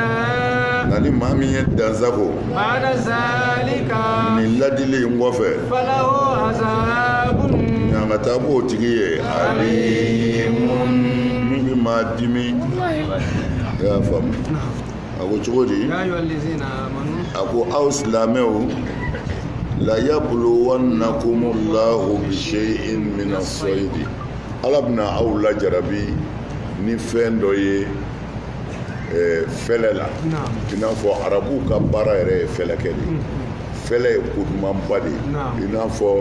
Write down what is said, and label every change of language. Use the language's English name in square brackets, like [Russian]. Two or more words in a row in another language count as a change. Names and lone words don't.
[Bambara] nka ni maa min ye dansago [Arabic] بعد ذلك [Bambara] nin ladili in kɔfɛ [Arabic] فله عذاب [Bambara] ɲangata b'o tigi ye alimun min bɛ maa dimi i y'a faamu a ko cogo di [Arabic] يا أيها الذين آمنوا [Bambara] a ko aw silamɛw la [Arabic] ليبلونكم الله بشيء من الصيد [Bambara] ala bɛna aw lajarabi ni fɛn dɔ ye fɛlɛ la i n'a fɔ arabuw ka baara yɛrɛ ye fɛlɛkɛ de fɛlɛ ye kodumanba de ye i n'a fɔ